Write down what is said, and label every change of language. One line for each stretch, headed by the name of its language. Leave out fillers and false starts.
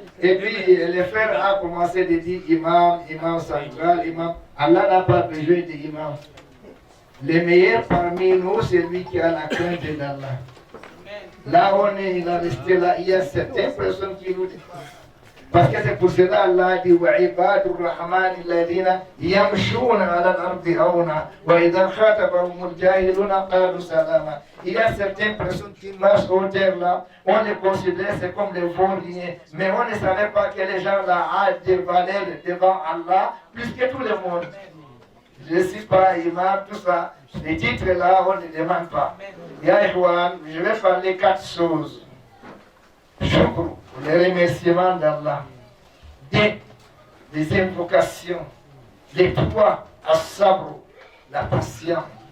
French: Et puis, les frères ont commencé de dire imam, imam central, imam. Allah n'a pas besoin d'imam. Le meilleur parmi nous, c'est lui qui a la crainte d'Allah. Là, on est, il a resté là. Il y a certaines personnes qui nous disent. Parce que c'est pour cela Allah dit
Arabic: وَعِبَادُ الرَّحْمَنِ الَّذِينَ يَمْشُونَ عَلَى الْأَرْضِ هَوْنًا وَإِذَا خَاطَبَهُمُ الْجَاهِلُونَ قَالُوا سَلَامًا.
French: Il y a certaines personnes qui marchent au terre là, on les considère c'est comme des vauriens, mais on ne savait pas que les gens là ont des valeurs devant Allah plus que tout le monde. Je ne suis pas imam, tout ça. Les titres là, on ne demande pas. Ya Ikhwan, je vais parler 4 choses. Shukr, les remerciements d'Allah, des invocations, les 3, as-sabr, la patience.